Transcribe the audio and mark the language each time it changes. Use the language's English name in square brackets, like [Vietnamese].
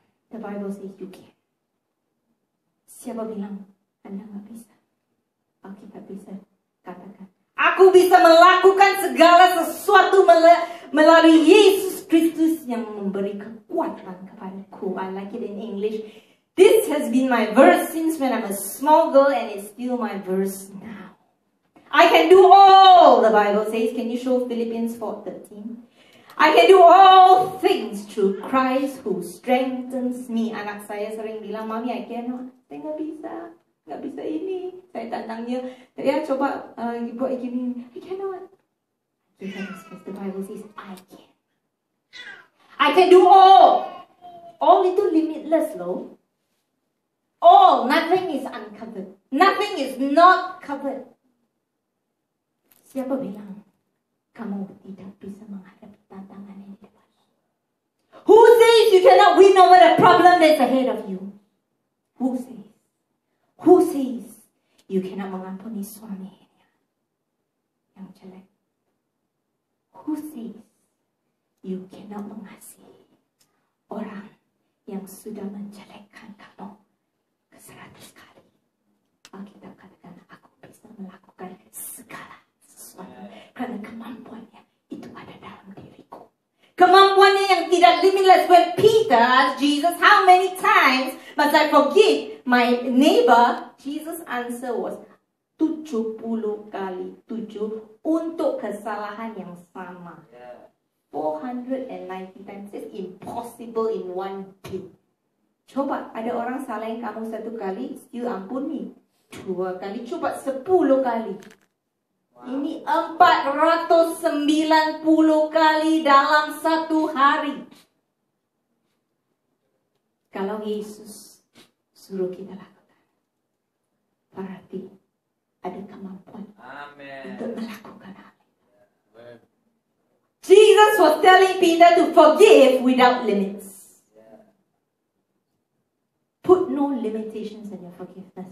[English] The Bible says you can. [Indonesian] Siapa bilang Anda nggak bisa? Alkitab bisa katakan, aku bisa melakukan segala sesuatu melalui Yesus Kristus yang memberi kekuatan kepadaku. [English] I like it in English. This has been my verse since when I'm a small girl, and it's still my verse now. I can do all, the Bible says. Can you show Philippians 4:13? I can do all things through Christ who strengthens me. [Indonesian] Anak saya sering bilang, Mami, [English] I cannot. [Indonesian] Saya nggak bisa ini. Saya tantang dia, ya coba buat gini. [English] I cannot. Because the Bible says, I can. I can do all. All itu limitless loh. All, nothing is uncovered. Nothing is not covered. [Indonesian] Siapa bilang kamu tidak bisa menghadapi tantangan yang di depan? [English] Who says you cannot win over the problem that's ahead of you? Who says? Who says you cannot [Indonesian] mengampuni suami yang jelek? [English] Who says you cannot [Indonesian] mengasihi orang yang sudah menjelekkan kamu ke 100 kali? Alkitab katakan, aku bisa melakukan segala sesuatu karena kemampuannya itu ada dalam diriku. Kemampuannya yang tidak limitless. [English] When Peter asked Jesus, how many times must I forgive my neighbor? Jesus' answer was [Indonesian] 70 kali 7 untuk kesalahan yang sama. [English] 490 times is impossible in one day. [Indonesian] Coba ada orang salahin kamu 1 kali, still ampuni. 2 kali, coba 10 kali. Ini 490 kali dalam 1 hari. Kalau Yesus suruh kita lakukan, berarti ada kemampuan untuk melakukan hal itu. [English] Jesus was telling Peter to forgive without limits. Put no limitations in your forgiveness.